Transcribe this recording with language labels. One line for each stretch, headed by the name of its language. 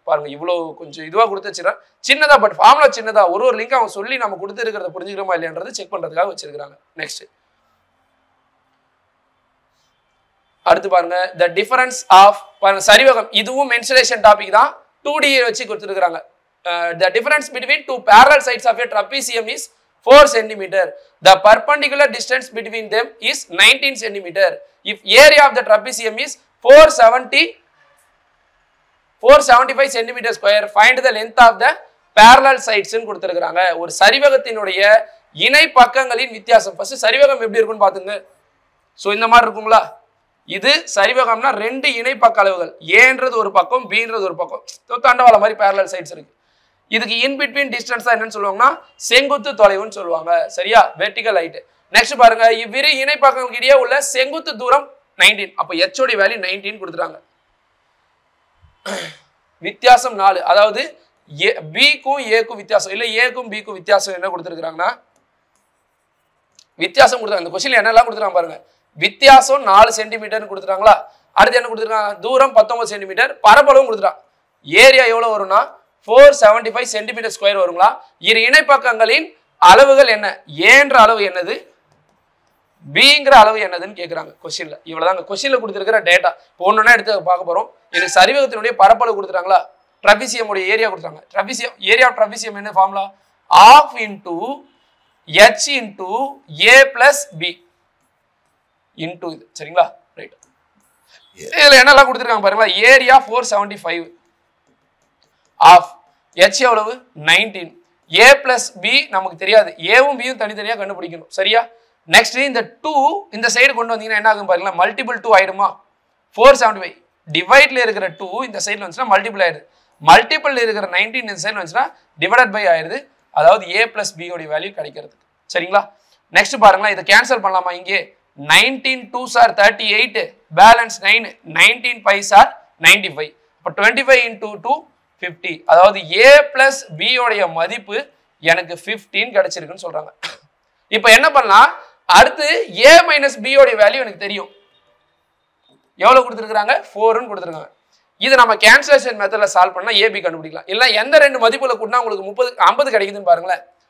Tamil: பாருங்க, இவ்வளவு கொஞ்சம் இதுவா கொடுத்து வச்சிருக்கேன். சின்னதா பட் ஃபார்முலா சின்னதா. ஒரு லிங்க் அவங்க சொல்லி நம்ம கொடுத்து இருக்கிறத புரிஞ்சுக்கிறோமா இல்லையான்றது செக் பண்றதுக்காக வச்சிருக்காங்க. நெக்ஸ்ட் அடுத்து பாருங்க,
English: the difference of
Tamil: பாருங்க சரிவகம். இதுவும் மென்சுரேஷன் டாபிக் தான். 2D வச்சு கொடுத்துருக்காங்க.
English: The difference between two parallel sides of a trapezium is 4 cm. The perpendicular distance between them is 19 cm. If area of the trapezium is 475 cm square, find the length of the parallel sides
Tamil: ன்னு கொடுத்துருக்காங்க. ஒரு சரிவகத்தினுடைய இணை பக்கங்களின் வித்தியாசம். First சரிவகம் எப்படி இருக்குன்னு பாத்துங்க. So இந்த மாதிரி இருக்குங்களா? இது சரிவகம்னா ரெண்டு இணை பக்க அளவுகள். ஏன்றது ஒரு பக்கம், பின்றது ஒரு பக்கம். தண்டவாளம் மாதிரி
English: parallel sides
Tamil: இருக்கு. இதுக்கு இன் பிட்வீன் டிஸ்டன்ஸ் என்னன்னு சொல்லுவாங்கன்னா செங்குத்து தொலைவுன்னு சொல்லுவாங்க. சரியா? Vertical height. நெக்ஸ்ட் பாருங்க, இவ்விரு இணை பக்கங்களுக்கு இடையே உள்ள செங்குத்து தூரம் 19. அப்ப h உடைய வேல்யூ 19 கொடுத்துறாங்க. வித்தியாசம் 4. அதாவது b க்கும் a க்கும் வித்தியாசம் இல்ல a க்கும் b க்கும் வித்தியாசம் என்ன கொடுத்திருக்காங்கன்னா வித்தியாசம் கொடுத்தாங்க. இந்த क्वेश्चनல என்னெல்லாம் கொடுத்துறாங்க பாருங்க. வித்தியாசம் 4 சென்டிமீட்டர்னு கொடுத்துறாங்களா? அடுத்து என்ன கொடுத்துருக்காங்க? தூரம் 19 சென்டிமீட்டர், பரப்பளவும் கொடுத்துறாங்க. ஏரியா எவ்வளவு வரும்னா 475 சென்டிமீட்டர் ஸ்கொயர் வருங்களா? இரு இணை பக்கங்களின் அளவுகள் என்ன? ஏன்ற அளவு என்னது, பிங்கிற அளவு என்னதுன்னு கேட்குறாங்க கொஸ்டின்ல. இவ்வளவுதாங்க கொஸ்டின்ல கொடுத்துருக்கிற டேட்டா. இப்போ ஒன்னொன்னா எடுத்து பார்க்க போறோம். இது சரிவகத்தினுடைய பரப்பளவு கொடுத்துட்டாங்களா? ட்ரபிசியம் உடைய ஏரியா கொடுத்தாங்க. ட்ரபிசியம் ஏரியா ஆஃப் ட்ரபிசியம் என்ன formula?
English: ½ into h into a plus b into
Tamil: இது. சரிங்களா? ரைட். இதுல என்னெல்லாம் கொடுத்துருக்காங்க பாருங்களா? ஏரியா 475, ஆஃப் h எவ்வளவு? 19. a plus b நமக்கு தெரியாது. ஏவும் பியும் தனித்தனியா கண்டுபிடிக்கணும். சரியா? நெக்ஸ்ட் இந்த 2 இந்த சைடு கொண்டு வந்தீங்கன்னா என்ன ஆகும் பாருங்களா? மல்டிபிள் 2 ஆயிடுமா? 475 டிவைட்ல இருக்கிற 2 இந்த சைடுல வந்துச்சுன்னா மல்டிபிள் ஆயிடுது. மல்டிபிள் இருக்கிற 19 இந்த சைடுல வந்துச்சுன்னா டிவைடட் பை ஆயிடுது. அதாவது a plus b உடைய வேல்யூ கிடைக்கிறதுக்கு. சரிங்களா? நெக்ஸ்ட் பாருங்க, இதை கேன்சல் பண்ணலாமா? இங்கே
English: 19 2s are 38,
Tamil: balance 9,
English: 19 5s are 95.
Tamil: அப்ப 25 into 2 50. அதாவது a plus b உடைய மதிப்பு எனக்கு 15 கிடைச்சிருக்குன்னு சொல்றாங்க. இப்போ என்ன பண்ணலாம், அடுத்து a minus b உடைய வேல்யூ எனக்கு தெரியும். எவ்வளவு கொடுத்திருக்காங்க? 4 ன்னு கொடுத்திருக்காங்க. இது நம்ம கேன்சலேஷன் மெத்தட்ல சால்வ் பண்ணா ab கண்டுபிடிக்கலாம். இல்ல எந்த ரெண்டு மதிப்புல கூட்டினா உங்களுக்கு 50 கிடைக்குதுன்னு பாருங்களேன்.